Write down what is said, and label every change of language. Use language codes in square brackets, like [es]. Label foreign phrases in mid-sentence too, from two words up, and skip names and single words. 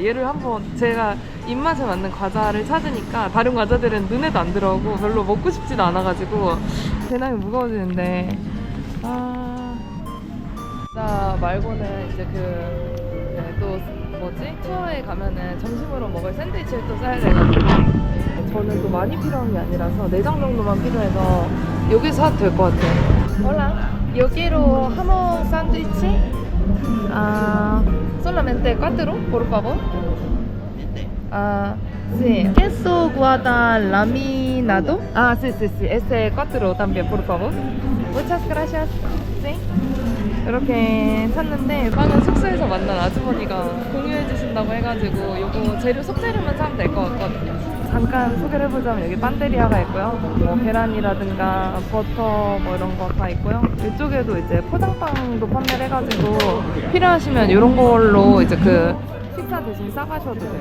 [ko] 얘를 한번 제가 입맛에 맞는 과자를 찾으니까 다른 과자들은 눈에도 안 들어오고 별로 먹고 싶지도 않아가지고 배낭이 무거워지는데 나 말고는 이제 또 투어에 가면은 점심으로 먹을 샌드위치를 또 사야 돼가지고 저는 또 많이 필요한 게 아니라서 4장 정도만 필요해서 여기서 사도 될 것 같아요. [es] Hola, yo quiero jamón sándwich. Solamente 4, por favor. Sí. Queso guada laminado. Sí. Ese 4 también, por favor. Muchas gracias. [ko] 뭐였지? 이렇게 샀는데 빵은 숙소에서 만난 아주머니가 공유해 주신다고 해가지고 요거 재료 속재료만 사면 될 것 같거든요. 잠깐 소개를 해보자면 여기 판데리아가 있고요. 뭐 계란이라든가 버터 뭐 이런 거 다 있고요. 이쪽에도 이제 포장빵도 판매를 해가지고 필요하시면 이런 걸로 이제 그 식사 대신 싸가셔도 돼요.